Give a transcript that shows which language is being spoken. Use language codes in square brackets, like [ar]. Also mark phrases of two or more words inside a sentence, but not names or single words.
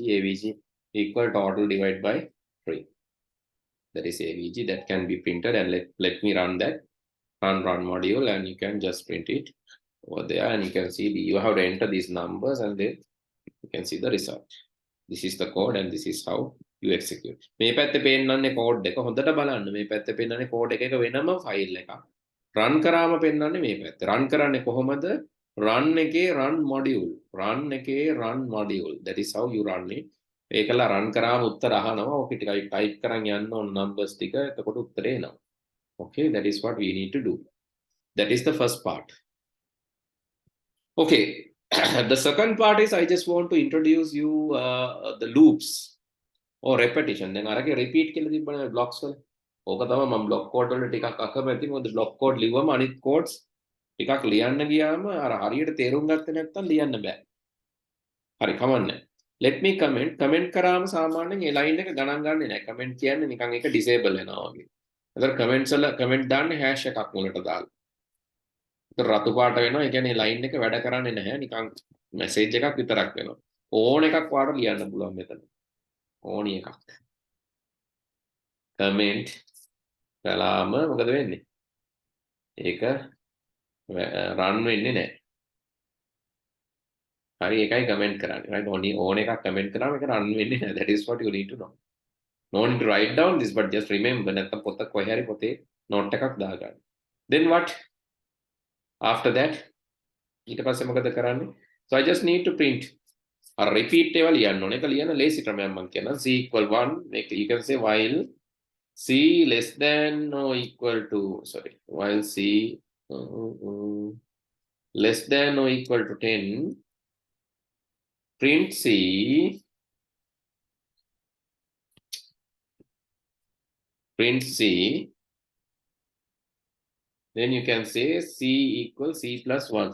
[en] AVG equal total divided by 3. That is AVG that can be printed, and let me run that. Run module, and you can just print it over there, and you can see you have to enter these numbers, and then you can see the result. This is the code, and this is how you execute. [si] මේ පැත්තේ පෙන්නන්නේ code එක හොඳට බලන්න. මේ පැත්තේ පෙන්නන්නේ code එක වෙනම file එකක්. run කරාම පෙන්නන්නේ මේ පැත්තේ. run කරන්නේ කොහොමද? run එකේ [en] run module. [si] run එකේ [en] run module. That is how you run it. [si] ඒකලා run කරාම උත්තර අහනවා. ඔක ටිකයි type කරන් යන්න ඕන numbers ටික. එතකොට උත්තරේ එනවා. [en] Okay, that is what we need to do. That is the first part. Okay. The second part is I just want to introduce you the loops or repetition. Then I repeat blocks. [si] ඕක තමයි මම [en] block code [si] වල ටිකක් අකමැති. මොකද [en] block code [si] ලිව්වම අනිත් codes ටිකක් ලියන්න ගියාම අර හරියට තේරුම් ගත්තේ නැත්නම් ලියන්න බෑ. හරි කමන්නේ. [en] Let me comment [si] කරාම සාමාන්‍යයෙන් ඒ line එක ගණන් ගන්නෙ නැහැ. comment කියන්නේ නිකන් ඒක disable වෙනවා වගේ. ඒතර comments වල comment දාන්නේ hash එකක් මුලට දාලා. රතු පාට වෙනවා. ඒ කියන්නේ line එක වැඩ කරන්නේ නැහැ. නිකන් message එකක් විතරක් වෙනවා. ඕන එකක් වාට ලියන්න පුළුවන් මෙතන. ඕනි එකක්. comment කළාම මොකද වෙන්නේ? ඒක run වෙන්නේ නැහැ. හරි ඒකයි comment කරන්නේ. right? ඕන එකක් comment කරාම ඒක run වෙන්නේ නැහැ. [en] That is what you need to know. No need to write down this, but just remember [si] නැත්නම් පොත කොහේ හරි පොතේ note එකක් දාගන්න. [en] Then what? After that [si] ඊට පස්සේ මොකද කරන්නේ? [en] So I just need to print a repeat [si] ඒවා ලියන්න ඕනේ. ඒක ලියන ලේසි ක්‍රමයක් මම කියනවා. [en] C equal 1, you can say while C less than or equal to, while C less than or equal to 10, print C then you can say C equals C plus 1.